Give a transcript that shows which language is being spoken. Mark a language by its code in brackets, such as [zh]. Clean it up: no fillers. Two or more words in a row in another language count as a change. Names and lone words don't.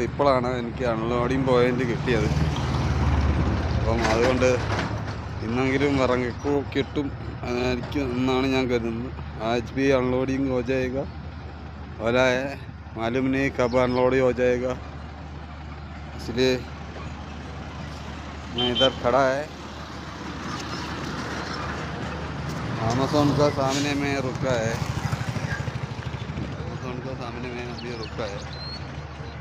[ml] ഇപ്പോഴാണ് എനിക്ക് [en] unloading point [ml] കിട്ടിയത്. അപ്പം അതുകൊണ്ട് ഇന്നെങ്കിലും കിട്ടും അതായിരിക്കും എന്നാണ് ഞാൻ കരുതുന്നത്. [hi] आज भी अनलोडिंग हो जाएगा वाला है, मालूम नहीं कब अनलोड हो जाएगा, इसलिए मैं इधर खड़ा है. अमेज़न का सामने में रुका है, अमेज़न का सामने में अभी रुका है.